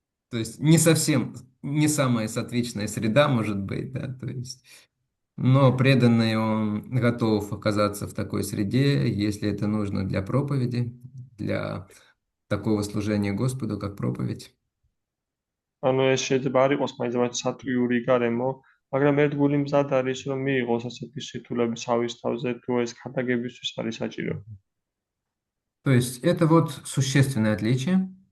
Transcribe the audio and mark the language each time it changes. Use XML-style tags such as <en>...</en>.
<ru>То есть не совсем, не самая соответственная среда, может быть, да, то есть, но преданный он готов оказаться в такой среде, если это нужно для проповеди, для такого служения Господу, как проповедь.</ru> <ka>ანუ ეს შეიძლება არ იყოს მაინც და მაინც სატვიური გარემო, მაგრამ ერთგული მზად არის, რომ მიიღოს ასეთი სირთულები თავის თავზე, თუ ეს ქადაგებისთვის არის საჭირო.</ka> <ru>То есть это вот существенное отличие.</ru>